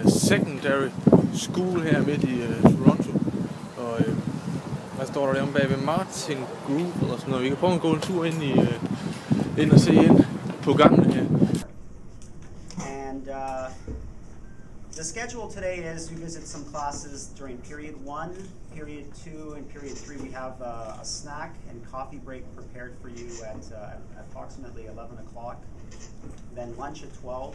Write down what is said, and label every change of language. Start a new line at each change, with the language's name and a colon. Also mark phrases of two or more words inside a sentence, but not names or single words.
English: secondary school
Danish: her midt i Toronto. Og hvad står der deromme bag ved Martin Group eller sådan noget. Vi kan prøve at gå en tur ind og se ind på gangen her.
English: And the schedule today is we visit some classes during period 1, period 2, and period 3. We have a snack and coffee break prepared for you at approximately 11 o'clock. Then lunch at 12.